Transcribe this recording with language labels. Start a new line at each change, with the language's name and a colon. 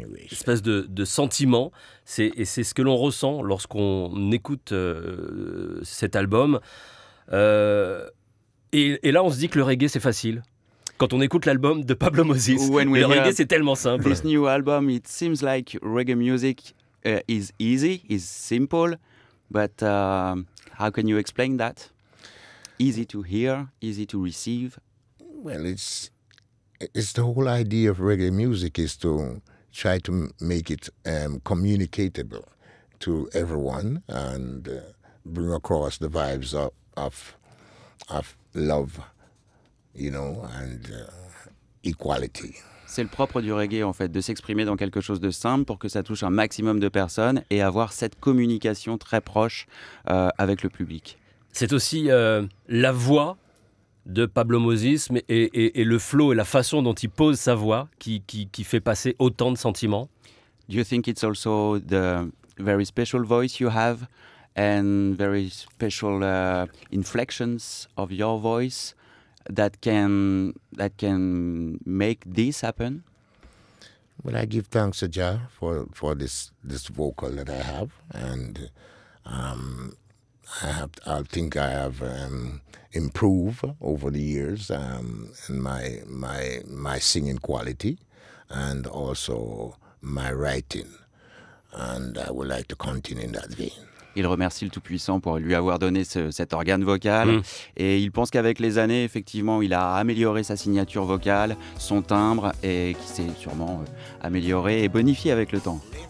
French: Espèce de sentiment, et c'est ce que l'on ressent lorsqu'on écoute cet album. Et là, on se dit que le reggae, c'est facile. Quand on écoute l'album de Pablo Moses, le reggae, c'est tellement simple.
English: This new album, it seems like reggae music is easy, is simple, but how can you explain that? Easy to hear, easy to receive. Well, it's the whole idea of reggae music is to try to make it communicatable to everyone and bring across the vibes of love, you know, and equality.
French: C'est le propre du reggae, en fait, de s'exprimer dans quelque chose de simple pour que ça touche un maximum de personnes et avoir cette communication très proche avec le public. C'est aussi la voix de Pablo Moses et le flow et la façon dont il pose sa voix qui fait passer autant de sentiments.
English: Do you think it's also the very special voice you have and very special inflections of your voice that can make this happen? Well, I give thanks to Jah for this vocal that I have, and I think I have improved over the years in my singing quality and also my writing, and I would like to continue in that vein.
French: Il remercie le Tout-Puissant pour lui avoir donné cet organe vocal. Et il pense qu'avec les années, effectivement, il a amélioré sa signature vocale, son timbre, et qui s'est sûrement amélioré et bonifié avec le temps.